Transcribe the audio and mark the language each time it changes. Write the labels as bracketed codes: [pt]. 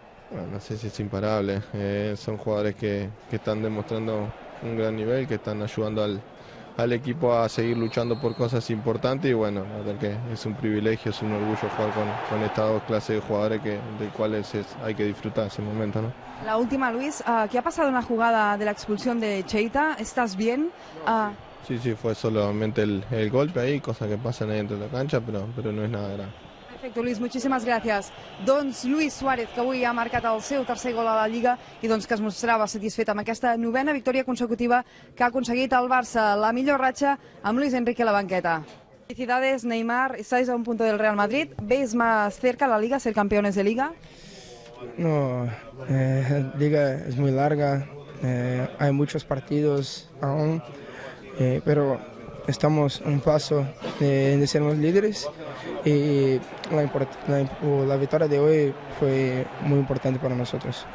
[es] Bueno, no sé si es imparable, son jugadores que están demostrando un gran nivel, que están ayudando al equipo a seguir luchando por cosas importantes, y bueno, la verdad que es un privilegio, es un orgullo jugar con estas 2 clases de jugadores del cuales hay que disfrutar ese momento, ¿no? La última, Luis, ¿qué ha pasado en la jugada de la expulsión de Cheita? ¿Estás bien? Sí, fue solamente el golpe ahí, cosa que pasan ahí dentro de la cancha, pero no es nada grave. [ca] Perfecte, Luis, moltíssimes gràcies. Doncs Luis Suárez, que avui ha marcat el seu 3er gol a la Lliga i doncs que es mostrava satisfet amb aquesta 9ª victòria consecutiva que ha aconseguit el Barça, la millor ratxa amb Luis Enrique a la banqueta. [es] Felicidades, Neymar, estáis a un punto del Real Madrid. ¿Veis más cerca la Liga, ser campeones de Liga? No, Liga es muy larga, hay muchos partidos aún, pero estamos un paso de ser los líderes y la victoria de hoy fue muy importante para nosotros.